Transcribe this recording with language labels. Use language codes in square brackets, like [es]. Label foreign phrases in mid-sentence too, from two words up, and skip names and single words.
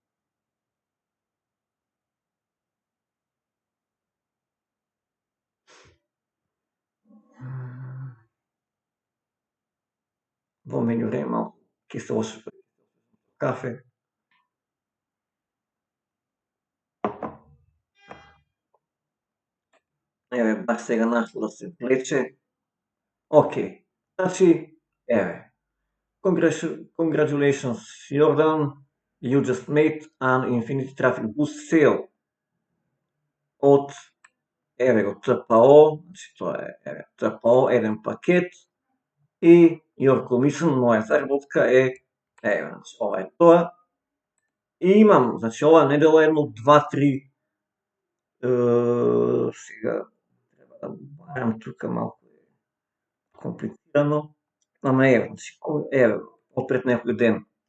[mk] Во меѓувреме малку ќе се ошепам кафе. Еве, баш сега нашло да се влече. Океј, значи, еве. [en] Congratulations, Jordan. You just made an Infinity Traffic Boost sale [mk] од, еве го, ТПО, значи тоа е, еве, ТПО, еден пакет и [en] your commission, [mk] моја заработка е, еве, значи, ова е тоа. И имам, значи, ова недела едно 2-3, сега, треба да барам тука малку комплицирано, ама еве, значи, еве, од пред некој ден.